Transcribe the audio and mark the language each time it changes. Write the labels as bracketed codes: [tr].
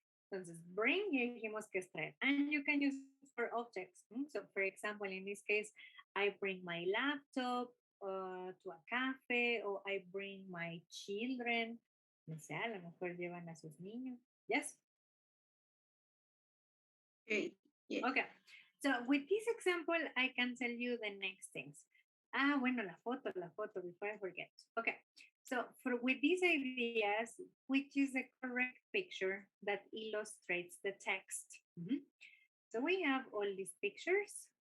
[es] Entonces, bring, ya dijimos que es traer. [en] And you can use it for objects. So, for example, in this case, I bring my laptop to a cafe, or I bring my children. [es] No sé, a lo mejor llevan a sus niños. [en] Yes? Okay. Yeah. Okay. So, with this example, I can tell you the next things. [es] Bueno, la foto, [en] before I forget. Okay. So with these ideas, which is the correct picture that illustrates the text? So we have all these pictures.